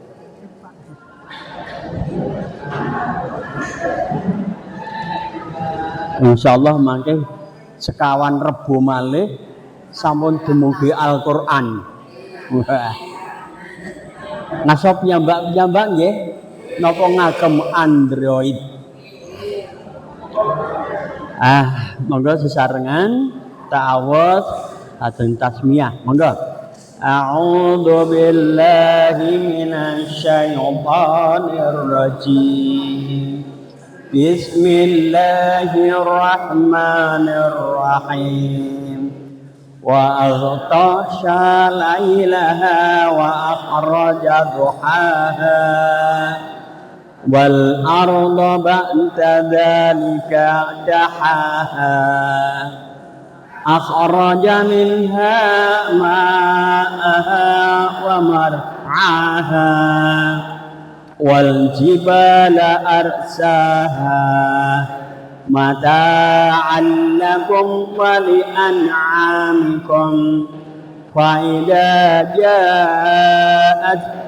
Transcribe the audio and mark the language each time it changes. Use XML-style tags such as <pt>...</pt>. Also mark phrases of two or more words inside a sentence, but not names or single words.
<jv>Insyaallah mangke sekawan Rebo malih sampun dumugi Al-Qur'an. Nasab piyambak nggih napa ngagem Android. Monggo sesarengan ta'awudz lajeng tasmiyah. Monggo.</jv> <ar>أعوذ بالله من الشيطان الرجيم. بسم الله الرحمن الرحيم. وأغطش ليلها وأخرج ضحاها والأرض بعد ذلك دحاها أخرج منها ماءها ومرعاها والجبال أرساها متاعا لكم ولأنعامكم فإذا جاءت</ar>